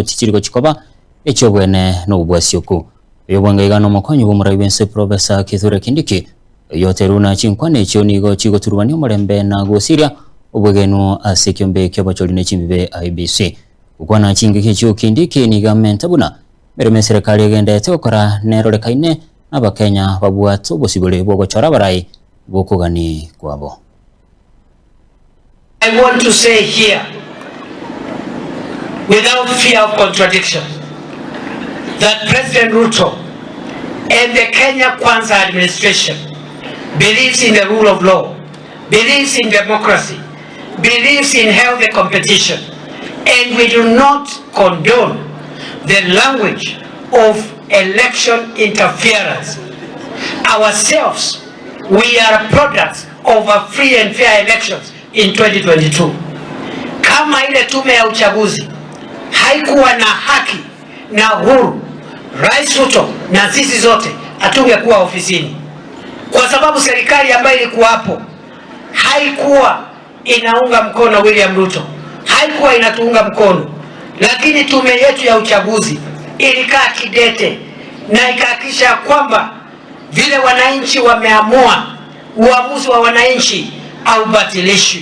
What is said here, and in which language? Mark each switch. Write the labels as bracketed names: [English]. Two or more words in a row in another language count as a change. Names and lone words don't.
[Gusii] tichiriko chikoba echobwene no bwasyoku yobwanga igano mokonyi bumurai bense Professor Kithure Kindiki yoteruna chinkwa ne chonigo chigoturubani omurembe na gosiria obwegenu asekyombe kyabacholi chimbibe IBC ukwana chingi kicho Kindiki ni government buna mereme serikali egendete okora nerorekaine abakenya babwatso bosibole bwogochora barai bokogani kwabo. [English] I want to say here, without fear of contradiction, that President Ruto and the Kenya Kwanza administration believes in the rule of law, believes in democracy, believes in healthy competition, and we do not condone the language of election interference. Ourselves, we are products of a free and fair elections in 2022. [Swahili] Kama ile tume ya uchaguzi haikuwa na haki na huru, Rais Ruto na sisi zote hatungekuwa ofisini, kwa sababu serikali ambayo ilikuwa hapo haikuwa inaunga mkono William Ruto, haikuwa inatuunga mkono, lakini tume yetu ya uchaguzi ilikaa kidete na ikahakikisha kwamba vile wananchi wameamua, uamuzi wa wananchi haubatilishwi.